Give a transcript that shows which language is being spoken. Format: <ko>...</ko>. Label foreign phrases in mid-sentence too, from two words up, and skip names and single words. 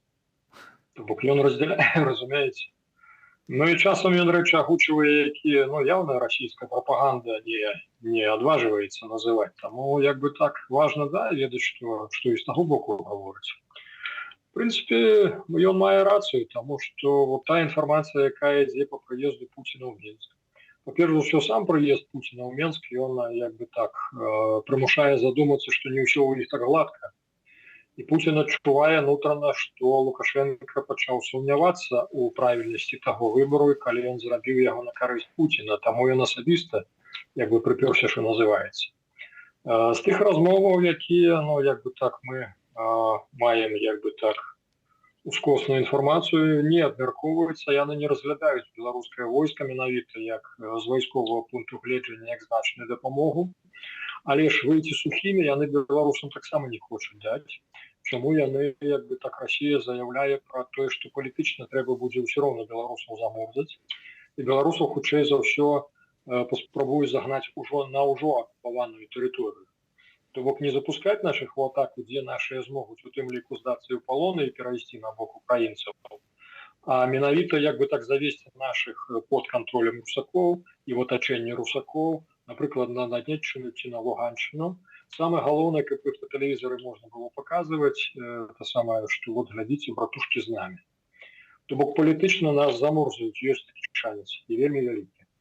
<be>То бок ён раздзяляе, разумееце. Ну і часам ён рэчы агучвае, якія, ну, явная расійская прапаганда не адважваецца называць. Таму як бы так важна, да, ведаць, што і з таго боку гаворыць. В прынцыпе, ён мае рацыю, таму што вот та інфармацыя, якая ідзе па прыезду Пуціна ў Мінск.</be> <ru>Во-первых, все сам приезд Путина в Минск, и он, как бы так, примушает задуматься, что не все у них так гладко. И Путин адчувае внутренно, что Лукашенко начал сомневаться у правильности того выбора, когда он зрабіў его на користь Путина. Тому он особисто, как бы, приперся, что называется.</ru> <be>С тех размоваў, якія, ну,</be> <ru>как бы так, мы маем, как бы так,</ru> <be>ускосную інфармацыю, не абмяркоўваюцца, яны не разглядаюць беларускае войска менавіта як з вайсковага пункту гледжання як значную дапамогу, але ж выйти сухімі яны беларусам таксама не хочуць даць. Чаму яны, як бы так, Расія заяўляе пра тое, што палітычна трэба будзе ўсё роўна беларусаў замордзаць, і беларусаў хутчэй за ўсё паспрабуюць загнаць на ўжо акупаваную тэрыторыю. То бок не запускаць нашых у атаку, дзе нашыя змогуць у тым ліку здацца ў палоны і перайсці на бок украінцаў, а менавіта як бы так завесці</be> <ru>наших под контролем</ru> <be>русакоў і в атачэнні русакоў, напрыклад, на Донеччыну ці на Луганшчыну. Самое галоўнае, каб іх па тэлевізоры можна было паказваць, это самае, што вот глядзіце, братушкі з намі. То бок палітычна нас заморзаюць, ёсць такі шанец і вельмі вялікі.</be>